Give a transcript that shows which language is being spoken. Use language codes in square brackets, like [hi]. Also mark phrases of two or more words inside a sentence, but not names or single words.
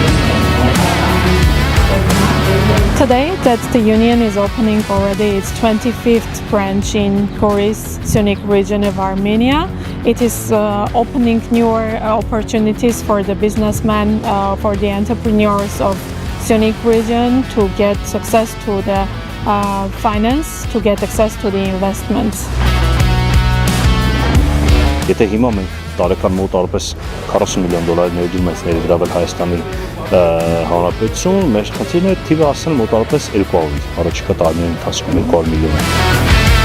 [en] Today, that the union is opening already its 25th branch in Goris, Syunik region of Armenia. It is opening newer opportunities for the businessmen, for the entrepreneurs of Syunik region to get access to the finance, to get access to the investments. [hy] Եթե հիմա մենք տարեկան մոտավորապես 40 միլիոն դոլարի ներդրում ենք ներգրավել Հայաստանի Հանրապետություն, մեր խնդիրն է թիվը հասնել մոտավորապես 200, առաջիկա տարիների ընթացքում 200 միլիոն։